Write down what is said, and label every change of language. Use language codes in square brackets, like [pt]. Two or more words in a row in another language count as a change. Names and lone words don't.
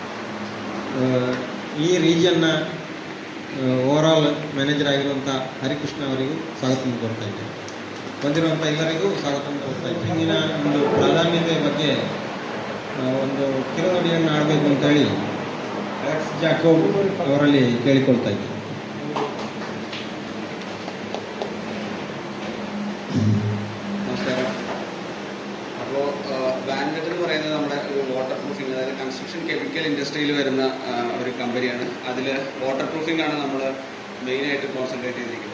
[kn] ಈ ರೀಜಿಯನ್ನ [en] overall manager [kn] ಆಗಿರುವಂಥ ಹರಿಕೃಷ್ಣ ಅವರಿಗೂ ಸ್ವಾಗತವನ್ನು ಕೊಡ್ತಾ ಇದ್ದೇನೆ. ಬಂದಿರುವಂಥ ಎಲ್ಲರಿಗೂ ಸ್ವಾಗತವನ್ನು ಕೊಡ್ತಾ ಇದ್ದೇನೆ. ಇಂದಿನ ಒಂದು ಪ್ರಾಧಾನ್ಯತೆ ಬಗ್ಗೆ ಒಂದು ಕಿರುನುಡಿಯನ್ನು ಆಡಬೇಕು ಅಂತೇಳಿ ಅಲೆಕ್ಸ್ ಜಾಕೋಬ್ ಅವರಲ್ಲಿ ಕೇಳಿಕೊಳ್ತಾ ಇದ್ದೇನೆ. [ml] നമസ്കാരം. അപ്പോൾ വാൻവെറ്റ് എന്ന് പറയുന്നത് നമ്മുടെ ഒരു [en] water proofing, [ml] അതായത് [en] construction chemical industry [ml] വരുന്ന ഒരു കമ്പനിയാണ്. അതിൽ [en] water proofing [ml] ആണ് നമ്മൾ മെയിനായിട്ട് കോൺസെൻട്രേറ്റ് ചെയ്തിരിക്കുന്നത്.